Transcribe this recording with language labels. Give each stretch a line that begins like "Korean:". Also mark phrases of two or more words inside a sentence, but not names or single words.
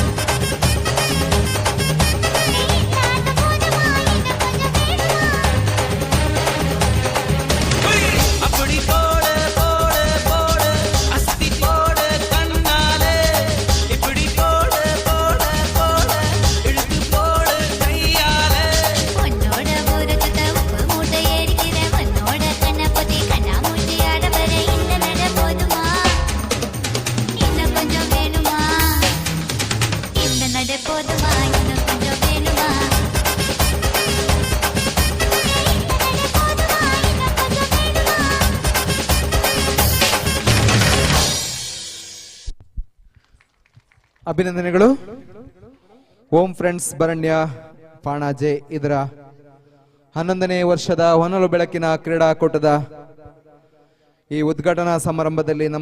Tamil: அப்படி போட போட போட அஸ்தி போட கண்ணாலே இப்படி போட போட போட இழுத்து போட கையாலே உன்னோட ஊரை சுத்த உப்பு மூட்டை ஏறிக்கிற உன்னோட கண்ணை பொத்தி கண்ணா மூட்டி ஆட வர இந்த நட போதுமா இன்னும் கொஞ்சம் வேணுமா இந்த நட போதுமா இன்னும் கொஞ்சம் வேணுமா
Kannada: ಅಭಿನಂದನೆಗಳು. ಓಂ ಫ್ರೆಂಡ್ಸ್ ಬರಣ್ಯ ಪಾಣಾಜೆ ಇದರ 11ನೇ ವರ್ಷದ ಹೊನಲು ಬೆಳಕಿನ ಕ್ರೀಡಾಕೂಟದ ಈ ಉದ್ಘಾಟನಾ ಸಮಾರಂಭದಲ್ಲಿ ನಮ್ಮ